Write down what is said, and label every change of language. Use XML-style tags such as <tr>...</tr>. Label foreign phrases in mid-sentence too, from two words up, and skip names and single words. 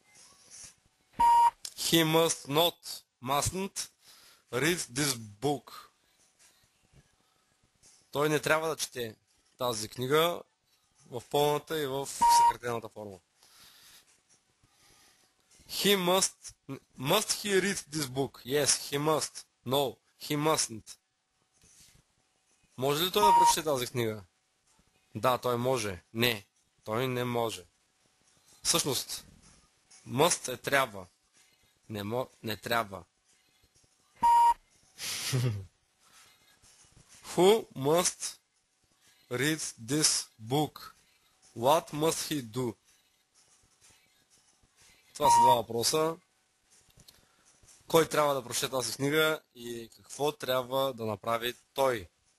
<en>He mustn't read this book.</en> <bg>Той не трябва да чете тази книга в пълната и в съкратената форма.</bg> <en>He must he read this book? Yes, he must. No, he mustn't.</en> <bg>Може ли той да прочете тази книга? Да, той може. Не, той не може. Всъщност, must е трябва. Не трябва.</bg> <en>Who must read this book? What must he do?</en> <bg>Това са два въпроса. Кой трябва да прочете тази книга и какво трябва да направи той?</bg>